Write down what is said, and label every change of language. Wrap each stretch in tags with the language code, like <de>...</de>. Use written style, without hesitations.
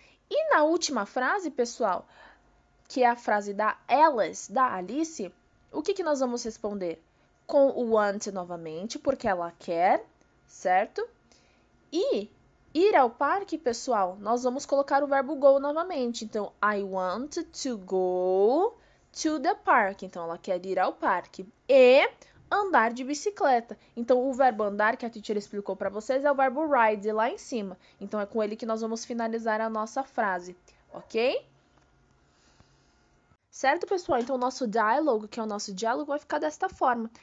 <pt>E na última frase, pessoal, que é a frase da Alice, o que nós vamos responder? Com o want novamente, porque ela quer, certo? E ir ao parque, pessoal, nós vamos colocar o verbo go novamente.</pt> <en>Então, I want to go to the park.</en> <pt>Então, ela quer ir ao parque. E andar de bicicleta. Então, o verbo andar, que a teacher explicou para vocês, é o verbo ride, lá em cima. Então, é com ele que nós vamos finalizar a nossa frase, ok? Certo, pessoal? Então, o nosso diálogo, que é o nosso diálogo, vai ficar desta forma.</pt>